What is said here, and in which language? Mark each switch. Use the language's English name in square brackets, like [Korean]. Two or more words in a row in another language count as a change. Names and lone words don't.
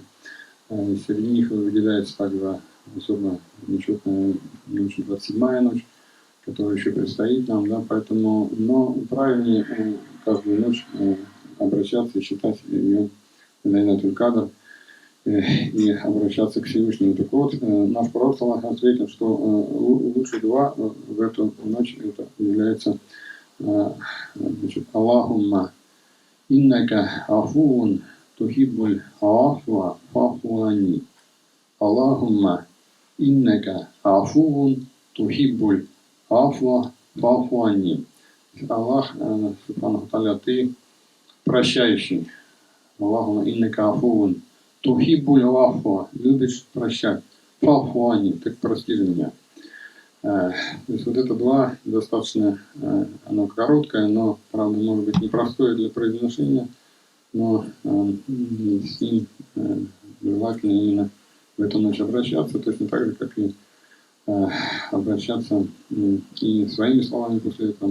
[Russian] Среди них выделяется также особо нечетная ночь, 27-я ночь, которая еще предстоит нам, да, поэтому, но правильнее каждую ночь обращаться и считать ее Лайлятуль Кадр и обращаться к Всевышнему. Так вот, наш пророк ответил, что лучший дуа в эту ночь это является, значит, [Arabic] اللهم إنك عفو تحب العفو فاعف عني. اللهم إنك عفو تحب العفو فاعف عني. الله سبحانه وتعالى, [Russian] ты прощающий. [Arabic] اللهم إنك عفو تحب العفو, [Russian] любишь прощать. Фафуани, так прости же меня. То есть вот это дуа достаточно, оно короткое, но, правда, может быть непростое для произношения, но с ним желательно именно в эту ночь обращаться, точно так же, как и обращаться и своими словами после этого.